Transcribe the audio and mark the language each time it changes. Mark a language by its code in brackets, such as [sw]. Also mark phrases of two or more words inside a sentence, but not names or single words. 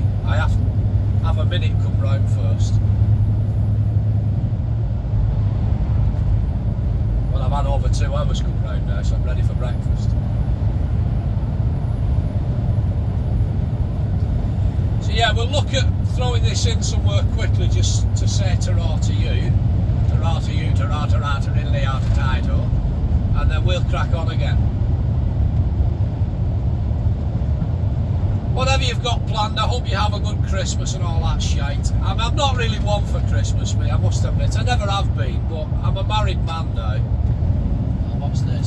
[en] I have to have a minute come round first. Well, I've had over 2 hours come round now, so I'm ready for breakfast. So yeah, we'll look at throwing this in somewhere quickly just to say ta-ra to you. Ta-ra to you, ta-ra, ta-ra, ta-riddly, ta-tido. And then we'll crack on again. Whatever you've got planned, I hope you have a good Christmas and all that shite. I'm not really one for Christmas, mate, I must admit. I never have been, but I'm a married man now. What's this?